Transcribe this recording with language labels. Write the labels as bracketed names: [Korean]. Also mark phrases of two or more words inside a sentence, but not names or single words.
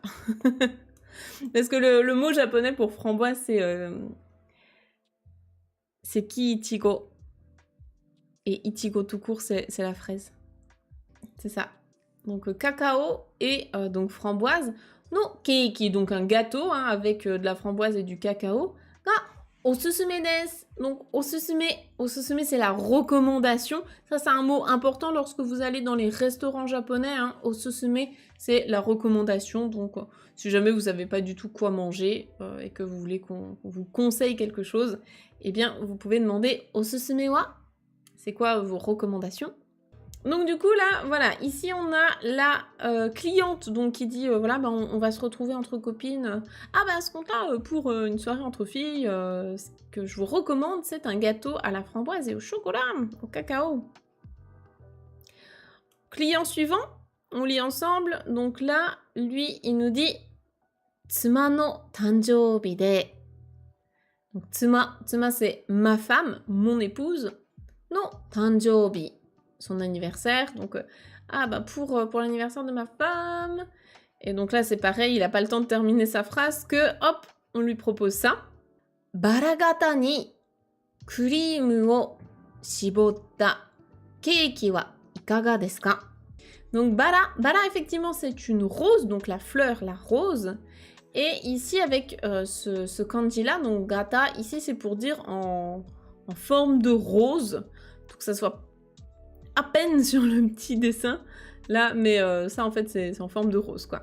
[French] Parce que le mot japonais pour framboise, c'est ki-ichigo. Et ichigo tout court, c'est la fraise. C'est ça. Donc cacao et donc framboise. [Japanese] のケーキ, [French] donc un gâteau hein, avec de la framboise et du cacao. [Japanese] がおすすめです. [French] Donc osusume, c'est la recommandation. Ça, c'est un mot important lorsque vous allez dans les restaurants japonais. Hein. Osusume, c'est la recommandation. Donc si jamais vous savez pas du tout quoi manger et que vous voulez qu'on vous conseille quelque chose, eh bien vous pouvez demander [Japanese] おすすめは. [French] C'est quoi vos recommandations? Donc du coup là, voilà, ici on a la cliente donc qui dit voilà, bah, on va se retrouver entre copines. Ah bah à ce compte-là, pour une soirée entre filles, ce que je vous recommande, c'est un gâteau à la framboise et au chocolat, au cacao. Client suivant, on lit ensemble. Donc là, lui, il nous dit [Japanese] 妻の誕生日で. [French] Donc tsuma c'est ma femme, mon épouse. [Japanese] の誕生日, [French] son anniversaire. Donc pour l'anniversaire de ma femme. Et donc là, c'est pareil, il n'a pas le temps de terminer sa phrase que, hop, on lui propose ça. [Japanese] バラ型にクリームを絞ったケーキはいかがですか? [French] Donc bara, effectivement, c'est une rose, donc la fleur, la rose. Et ici, avec ce kanji-là, donc gata, ici, c'est pour dire en forme de rose. Pour que ça soit à peine sur le petit dessin, là, mais ça, en fait, c'est en forme de rose, quoi.